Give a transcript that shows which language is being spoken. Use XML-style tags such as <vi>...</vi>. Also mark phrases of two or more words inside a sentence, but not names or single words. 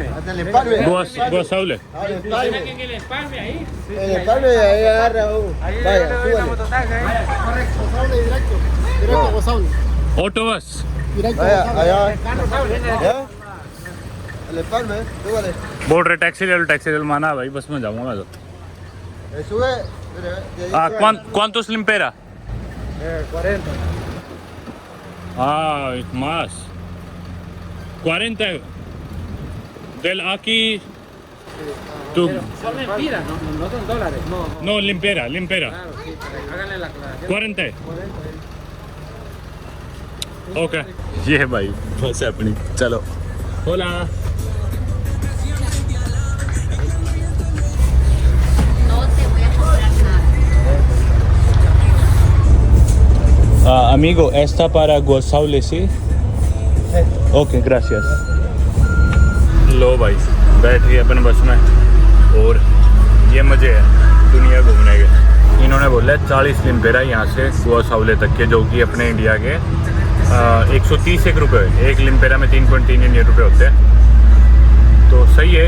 <es>Hasta el empalme. Gua Saule. El En empalme. el empalme ahí. El empalme y ahí agarra. Ahí Vaya, le doy la súbale. mototaxi ahí. Correcto, Guasable directo. Directo, Guasable. Autobus. Directo, Vaya, Guasable. allá. ¿Ya? El empalme, súbale.</es> <hi>बोल रहे टैक्सी ले माना भाई, बस में जाऊंगा मैं तो।</hi> <es>Sube. de ahí sube. ¿Cuántos limpera? 40. Más. 40. Del aquí. Tú. Son mentiras, no son dólares. No, No, limpera. claro, sí, háganle la aclaración. 40. Ok.</es> <hi>ये है भाई बस है अपनी, चलो। Hola.</hi> <es>No te voy a comprar nada. Amigo, esta para Guasaule, ¿sí? Ok, gracias।</es> <hi>लो भाई, बैठ गए अपन बस में और ये मज़े है दुनिया घूमने के। इन्होंने बोला 40 लिम्पेरा यहाँ से गुआसाउले तक के, जो कि अपने इंडिया के 130 रुपये। एक लिम्पेरा में 3.3 इंडियन रुपये होते हैं, तो सही है।</hi>